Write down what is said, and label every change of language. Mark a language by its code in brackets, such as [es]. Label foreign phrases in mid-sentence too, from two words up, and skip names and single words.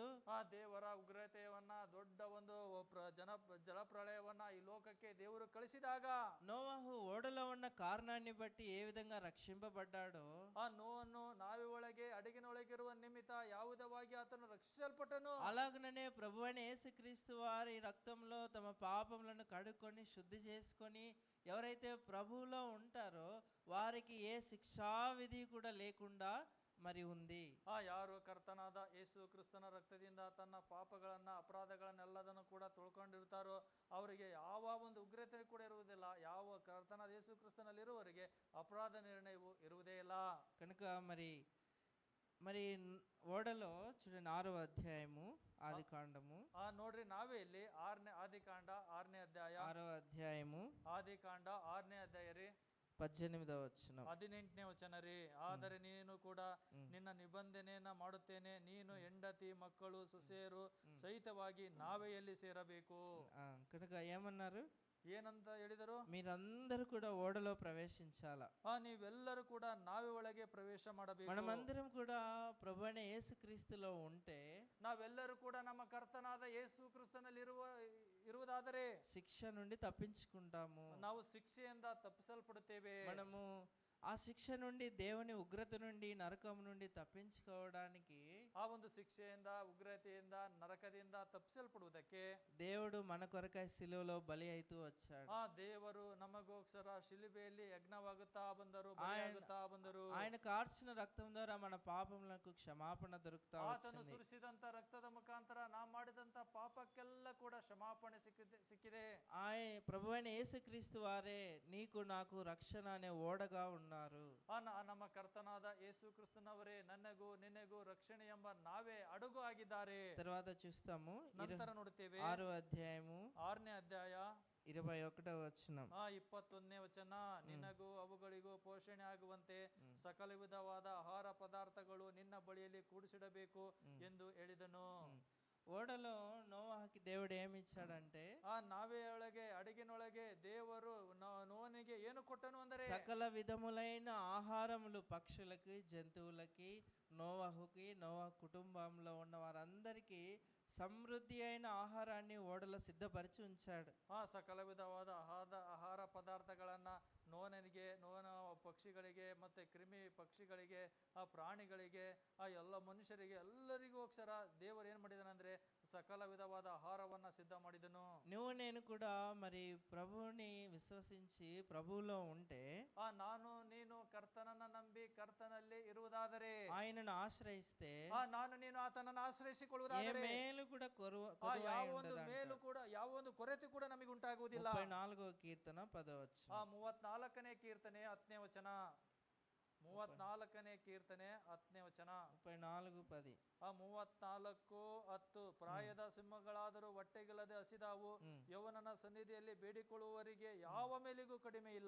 [kn] ದೇವರ ಉಗ್ರತೆಯವನ್ನ, ದೊಡ್ಡ ಒಂದು ಜಲಪ್ರಳಯವನ್ನ ಈ ಲೋಕಕ್ಕೆ ದೇವರು ಕಳಿಸಿದಾಗ [te] నోవహు ఓడలో ఉన్న కారణాన్ని బట్టి ఏ విధంగా రక్షింపబడ్డాడో, [kn] ನೋವನ್ನು ನಾವೇ ಒಳಗೆ ಅಡಿಗೆನೊಳಗಿರುವ ನಿಮಿತ್ತ ಯಾವುದವಾಗಿ ಆತನು ರಕ್ಷಿಸಲ್ಪಟ್ಟನು. [te] అలాగనే ప్రభువైన యేసుక్రీస్తు వారి రక్తంలో తమ పాపములను కడుక్కొని శుద్ధి చేసుకొని ఎవరైతే ప్రభువులో ఉంటారో వారికి ఏ శిక్షా విధి కూడా లేకుండా మరి ఉంది. [kn] ಯಾರು ಕರ್ತನಾದ ಯೇಸು ಕ್ರಿಸ್ತನ ರಕ್ತದಿಂದ ತನ್ನ ಪಾಪಗಳನ್ನ, ಅಪರಾಧಗಳನ್ನೆಲ್ಲದನ್ನು ಕೂಡ ತೊಳ್ಕೊಂಡಿರ್ತಾರೋ ಅವರಿಗೆ ಯಾವ ಒಂದು ಉಗ್ರತೆ ಕೂಡ ಇರುವುದಿಲ್ಲ. ಯಾವ ಕರ್ತನಾದ ಯೇಸು ಕ್ರಿಸ್ತನಲ್ಲಿರುವವರಿಗೆ ಅಪರಾಧ ನಿರ್ಣಯವು ಇರುವುದೇ ಇಲ್ಲ. [te] కనుక మరి ఓడలో చూడండి 6వ అధ్యాయము ఆది కాండము. [kn] ನೋಡ್ರಿ, ನಾವೇ ಇಲ್ಲಿ ಆದಿಕಾಂಡ 6ನೇ ಅಧ್ಯಾಯ, [te] 6వ అధ్యాయము [kn] ಆದಿಕಾಂಡ 6ನೇ ಅಧ್ಯಾಯ ರೀ, [te] 18వ వచనం. [kn] 18ನೇ ವಚನ ರೀ. ಆದರೆ ನೀನು ಕೂಡ ನಿನ್ನ ನಿಬಂಧನೆಯನ್ನ ಮಾಡುತ್ತೇನೆ, ನೀನು ಹೆಂಡತಿ, ಮಕ್ಕಳು, ಸೊಸೆಯರು ಸಹಿತವಾಗಿ ನಾವೆಯಲ್ಲಿ ಸೇರಬೇಕು. [te] కనుక ఏమన్నారు? [kn] ಏನಂತ ಹೇಳಿದರು? [te] మీరందరూ కూడా ఓడలో ప్రవేశించాల. [kn] ನೀವೆಲ್ಲರೂ ಕೂಡ ನಾವೆ ಒಳಗೆ ಪ್ರವೇಶ ಮಾಡಬೇಕು. [te] మనమందరం కూడా ప్రభువైన యేసుక్రీస్తులో ఉంటే, [kn] ನಾವೆಲ್ಲರೂ ಕೂಡ ನಮ್ಮ ಕರ್ತನಾದ ಯೇಸು ಕ್ರಿಸ್ತನಲ್ಲಿ ಇರುವುದಾದರೆ [te] శిక్ష నుండి తప్పించుకుంటాము. [kn] ನಾವು ಶಿಕ್ಷೆಯಿಂದ ತಪ್ಪಿಸಲ್ಪಡುತ್ತೇವೆ. [te] మనము ఆ శిక్ష నుండి, దేవుని ఉగ్రత నుండి, నరకం నుండి తప్పించుకోవడానికి, [kn] ಆ ಒಂದು ಶಿಕ್ಷೆಯಿಂದ, ಉಗ್ರತೆಯಿಂದ, ನರಕದಿಂದ ತಪ್ಪಿಸಲ್ಪಡುವುದಕ್ಕೆ [te] దేవుడు మన కొరకై సిలువలో బలి అయితూ వచ్చాడు. [kn] ದೇವರು ನಮಗೋಸ್ಕರ ಶಿಲುಬೆಯಲ್ಲಿ ಯಜ್ಞವಾಗುತ್ತಾ ಬಂದರು, ಬಲಿಯಾಗುತ್ತಾ ಬಂದರು. [te] ఆయన కార్చిన రక్తం ద్వారా మన పాపములకు క్షమాపణ దొరుకుతా [kn] ಆತನು [te] వచ్చింది. [kn] ಸುರಿಸಿದಂತ ರಕ್ತದ ಮುಖಾಂತರ ನಾವು ಮಾಡಿದಂತ ಪಾಪಕ್ಕೆಲ್ಲ ಕೂಡ ಕ್ಷಮಾಪಣೆ ಸಿಕ್ಕಿದೆ. [te] ప్రభువైన యేసుక్రీస్తు వారే నీకు నాకు రక్షణ అనే ఓడగా ఉన్నారు. [kn] ನಮ್ಮ ಕರ್ತನಾದ ಯೇಸು ಕ್ರಿಸ್ತನವರೇ ನನಗೂ ನಿನಗೂ ರಕ್ಷಣೆ ಎಂಬ ನಾವೇ ಅಡುಗು ಆಗಿದ್ದಾರೆ. [te] తర్వాత చూస్తాము [kn] ನಂತರ ನೋಡುತ್ತೇವೆ [te] 6వ అధ్యాయము [kn] 6ನೇ ಅಧ್ಯಾಯ [te] 21వ వచనం. [kn] 21ನೇ ವಚನ. ನಿನಗೂ ಅವುಗಳಿಗೂ ಪೋಷಣೆ ಆಗುವಂತೆ ಸಕಲ ವಿಧವಾದ ಆಹಾರ ಪದಾರ್ಥಗಳು ನಿನ್ನ ಬಳಿಯಲ್ಲಿ ಕೂಡಿಸಿಡಬೇಕು ಎಂದು ಹೇಳಿದನು. [te] ఓడలో నోవాహుకి దేవుడు ఏమి ఇచ్చాడంటే, [kn] ನಾವೇ ಒಳಗೆ అడిగినೊಳಗೆ ದೇವರು ನೋವನಿಗೆ ಏನು ಕೊಟ್ಟನು ಅಂದರೆ [te] సకల విధములైన ఆహారములు పక్షులకి, జంతువులకి, నోవాహుకి, నోవాహు కుటుంబంలో ఉన్న వారందరికీ సమృద్ధి అయిన ఆహారాన్ని ఓడలో సిద్ధపరిచి ఉంచాడు. [kn] ಸಕಲ ವಿಧವಾದ ಆಹಾರ ಪದಾರ್ಥಗಳನ್ನ ನೋವನಿಗೆ, ನೋವನ ಪಕ್ಷಿಗಳಿಗೆ, ಮತ್ತೆ ಕ್ರಿಮಿ ಪಕ್ಷಿಗಳಿಗೆ, ಆ ಪ್ರಾಣಿಗಳಿಗೆ, ಆ ಎಲ್ಲ ಮನುಷ್ಯರಿಗೆ ಎಲ್ಲರಿಗೂ ಅಕ್ಷರ ದೇವರು ಏನ್ ಮಾಡಿದನು ಅಂದ್ರೆ ಸಕಲ ವಿಧವಾದ ಆಹಾರವನ್ನ ಸಿದ್ಧ ಮಾಡಿದನು. [te] నువ్వు నేను కూడా మరి ప్రభువుని విశ్వసించి ప్రభువులో ఉంటే, [kn] ನಾನು ನೀನು ಕರ್ತನನ್ನ ನಂಬಿ ಕರ್ತನಲ್ಲಿ ಇರುವುದಾದರೆ, [te] ఆయనను ఆశ్రయిస్తే, [kn] ನಾನು ನೀನು ಆತನನ್ನು ಆಶ್ರಯಿಸಿಕೊಳ್ಳುವುದಾದರೆ [te] ఏ మేలు కూడా [kn] ಯಾವ ಒಂದು ಮೇಲು ಕೂಡ, ಯಾವ ಒಂದು ಕೊರತೆ ಕೂಡ ನಮಗೆ ಉಂಟಾಗುವುದಿಲ್ಲ. [te] 34వ కీర్తన 10వ వచనం. [kn] 34ನೇ ಕೀರ್ತನೆ 10ನೇ ವಚನ. 34ನೇ ಕೀರ್ತನೆ 10ನೇ ವಚನ. 34:10. 34:10. ಪ್ರಾಯದ ಸಿಂಹಗಳಾದರೂ ಹೊಟ್ಟೆಗಿಲ್ಲದೆ ಹಸಿದಾವು, ಯೌವನನ ಸನ್ನಿಧಿಯಲ್ಲಿ ಬೇಡಿಕೊಳ್ಳುವವರಿಗೆ ಯಾವ ಮೇಲಿಗೂ ಕಡಿಮೆ ಇಲ್ಲ.